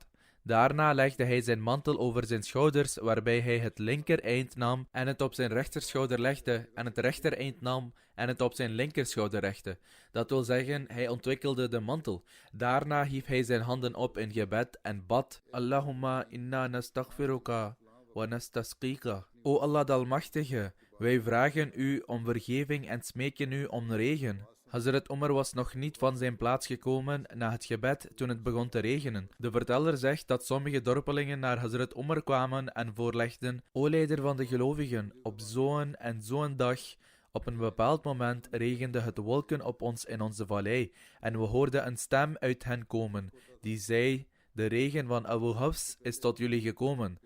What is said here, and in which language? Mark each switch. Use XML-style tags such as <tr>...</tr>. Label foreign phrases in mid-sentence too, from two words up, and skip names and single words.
<nl>Daarna legde hij zijn mantel over zijn schouders, waarbij hij het linker eind nam en het op zijn rechterschouder legde, en het rechter eind nam en het op zijn linkerschouder legde. Dat wil zeggen, hij ontwikkelde de mantel. Daarna hief hij zijn handen op in gebed en bad:</nl> <ar>اللهم إنا نستغفرك ونستسقيك.</ar> <nl>O Allah de Almachtige, wij vragen u om vergeving en smeken u om regen. Hazrat Umar was nog niet van zijn plaats gekomen na het gebed toen het begon te regenen. De verteller zegt dat sommige dorpelingen naar Hazrat Umar kwamen en voorlegden: O leider van de gelovigen, op zo'n en zo'n dag, op een bepaald moment regende het wolken op ons in onze vallei en we hoorden een stem uit hen komen die zei: de regen van Abu Hafs is tot jullie gekomen.</nl>